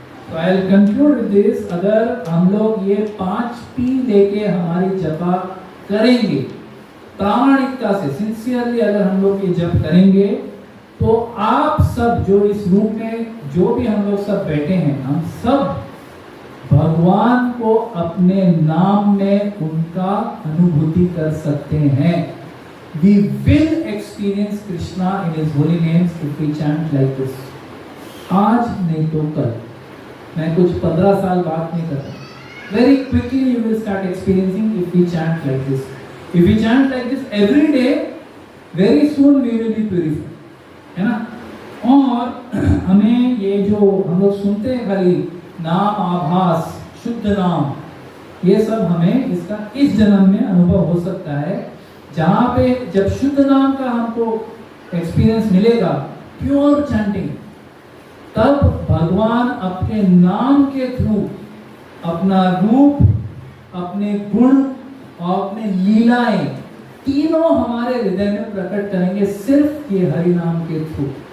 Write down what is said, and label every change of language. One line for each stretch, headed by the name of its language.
Hindi: तो
English: I will conclude with this,
Hindi: अगर हम लोग ये 5P लेके हमारी जपा करेंगे प्रामाणिकता से, सिंसियरली अगर हम लोग ये जप करेंगे, तो आप सब जो इस रूम में जो भी हम लोग सब बैठे हैं, हम सब भगवान को अपने नाम में उनका अनुभूति कर सकते हैं।
English: We will experience Krishna in His holy names if we chant like this.
Hindi: आज नहीं तो कल, मैं कुछ 15 साल बात नहीं कर रहा।
English: Very quickly you will start experiencing if we chant like this. If we chant like this every day, very soon we will be purified.
Hindi: है ना? और हमें ये जो हम लोग सुनते हैं खाली नाम आभास, शुद्ध नाम, ये सब हमें इसका इस जन्म में अनुभव हो सकता है, जहाँ पे जब शुद्ध नाम का हमको एक्सपीरियंस मिलेगा, प्योर चैंटिंग, तब भगवान अपने नाम के थ्रू अपना रूप, अपने गुण और अपने लीलाएं तीनों हमारे हृदय में प्रकट करेंगे, सिर्फ ये हरि नाम के थ्रू।